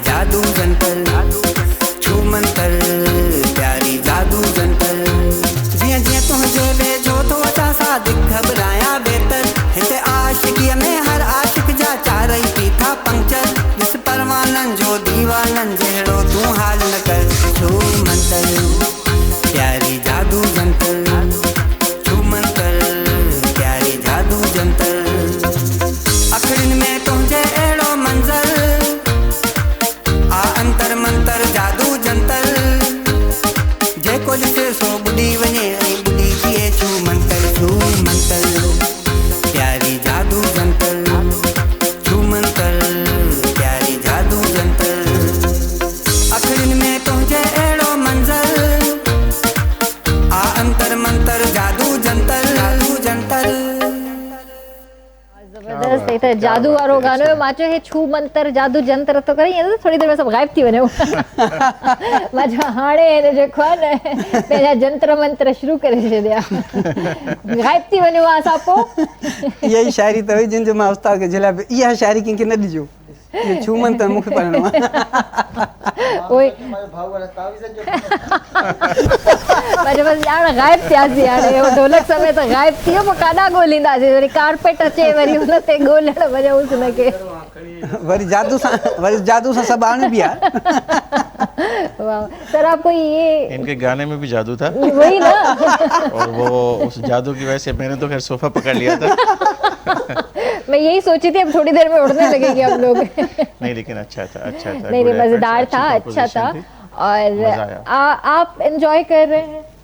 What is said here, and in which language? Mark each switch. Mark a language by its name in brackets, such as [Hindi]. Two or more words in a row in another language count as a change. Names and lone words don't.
[Sindhi] जादू जंतर, छू मंतर प्यारी जादू जंतर, जिया जिया तुझे वेझो तो अचा सा दिख घबराया बेहतर, हिते आशिकीअ में हर आशिक जा चारई पीठा पंक्चर, जिस परवानन जो दीवानन जहिड़ो तू हाल न कर, छू मंतर प्यारी जादू जंतर, छू मंतर प्यारी जादू जंतर, अखड़िन में तुझे एड़ो मंजर आ अंतर मंतर जादू जंतर, जे कुछ से सो बुढ़ी वने ऐं बुढ़ी थिए छू मंतर प्यारी जादू जंतर, छू मंतर प्यारी जादू जंतर, अखड़िन में तुझे एड़ो मंजर आ अंतर मंतर जादू जंतर, जादू जंतर। [Hindi] जबरदस्त है [Sindhi] जादू वारो गानो मां चयो हे छू मंतर जादू जंतर तो करे ईअं थोड़ी देर में सब गायब थी वञो मां चयो हाणे हिन जेको आहे न पंहिंजा जंतर मंत्र शुरू करे छॾिया गायब थी वञो असां पोइ इहा ई शाइरी त हुई जिन जो मां उस्ताद खे झिला इहा शाइरी कंहिंखे न ॾिजो, छू मंतर मूंखे पढ़णो आहे ओए पर बस यार गायब थियासीं हाणे ढोलक समेत गायब थी वियो, पोइ काॾा ॻोल्हींदासीं, वरी कारपेट अचे वरी हुन ते ॻोल्हण वञूंसि हुनखे, वरी जादू सां सभु आणे बि आहे। [Hindi] वाह सर आपको ये इनके गाने में भी जादू था वही ना और वो उस जादू की वजह से मैंने तो खैर सोफा पकड़ लिया था मैं यही सोची थी अब थोड़ी देर में उड़ने लगेंगे हम लोग नहीं लेकिन अच्छा था नहीं मजेदार था, अच्छा था और आप एंजॉय कर रहे हैं?